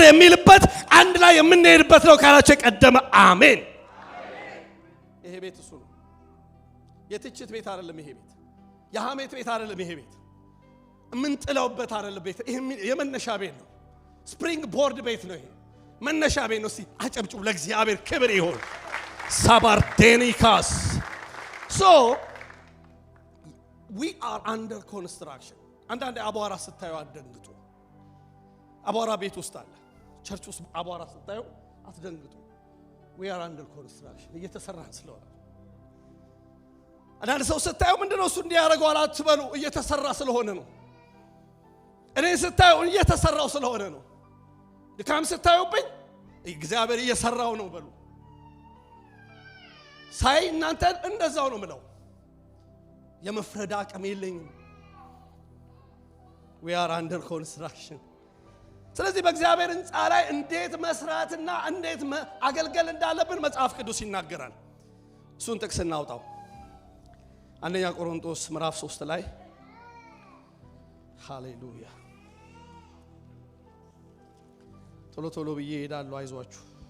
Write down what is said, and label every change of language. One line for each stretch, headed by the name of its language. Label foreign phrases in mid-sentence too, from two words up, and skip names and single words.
Amharic: የሚልበት፣ አንድ ላይ የምንሄድበት ነው ካላችሁ የቀደመ አሜን። ይሄ ቤት እሱ ነው። የትችት ቤት አይደለም ይሄ ቤት። የሐሜት ቤት አይደለም ይሄ ቤት። የምንጥለውበት አይደለም ቤት። ይሄ የመነሻ ቤት ነው።
English: spring board
Amharic: ቤት ነው። ይሄ መነሻ ቤት ነው። እስቲ አጨብጭቡ፣ ለእግዚአብሔር ክብር ይሁን። ሳባርዴኒካስ so
English: we are under construction።
Amharic: አንዳንዴ አቧራ ስታዩ አትደንግጡ። አቧራ ቤት ውስጥ አለ፣ ቸርች ውስጥ አቧራ ስታዩ አትደንግጡ።
English: we are under construction፣
Amharic: እየተሰራን ስለሆነ። አንዳንድ ሰው ስታዩ ምንድነው እሱ እንዲያደርገው አትበሉ፣ እየተሰራ ስለሆነ ነው። እኔ ስታዩ እየተሰራው ስለሆነ ነው። ድካም ስታዩብኝ እግዚአብሔር እየሰራው ነው በሉ። ሳይ እናንተ እንደዛው ነው ምለው። የመፍረድ አቅም የለኝም።
English: we are under construction።
Amharic: ስለዚህ በእግዚአብሔር ሕንጻ ላይ እንዴት መስራትና እንዴት አገልገል እንዳለብን መጽሐፍ ቅዱስ ይናገራል። እሱን ጥቅስ እናውጣው። አንደኛ ቆሮንቶስ ምዕራፍ 3 ላይ ሃሌሉያ። ቶሎ ቶሎ ብዬ እሄዳለሁ፣ አይዟችሁ።